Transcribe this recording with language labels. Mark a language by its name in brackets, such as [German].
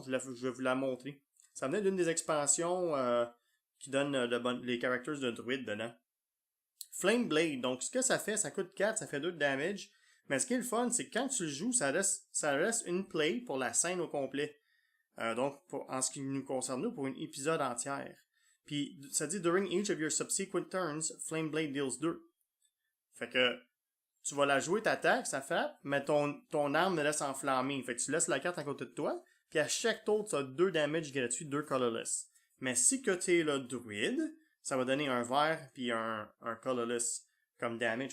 [French] Je vais vous la montrer. Ça venait d'une des expansions qui donne les characters de druide dedans. Flame Blade. Donc, ce que ça fait, ça coûte 4, ça fait 2 de damage. Mais ce qui est le fun, c'est que quand tu le joues, ça reste une play pour la scène au complet. Donc, en ce qui nous concerne, nous, pour une épisode entière. Puis, ça dit, [English] during each of your subsequent turns, Flame Blade deals 2. [French] Fait que, tu vas la jouer, t'attaques, ça frappe, mais ton arme me laisse enflammer. Fait que tu laisses la carte à côté de toi, puis à chaque tour, tu as 2 damage gratuits, 2 colorless. Mais si que tu es le druide, ça va donner un vert puis un colorless comme damage.